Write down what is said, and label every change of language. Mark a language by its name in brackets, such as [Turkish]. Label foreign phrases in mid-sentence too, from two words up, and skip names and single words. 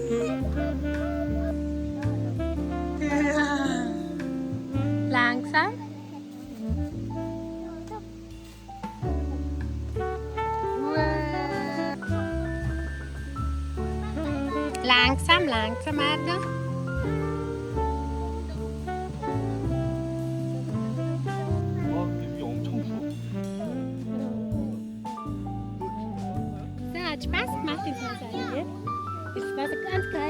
[German] Langsam. Langsam, langsam, Arda. [Korean] 위 엄청 추워. [German] So, hat Spaß gemacht in Tansania. Ist das Wasser ganz kalt?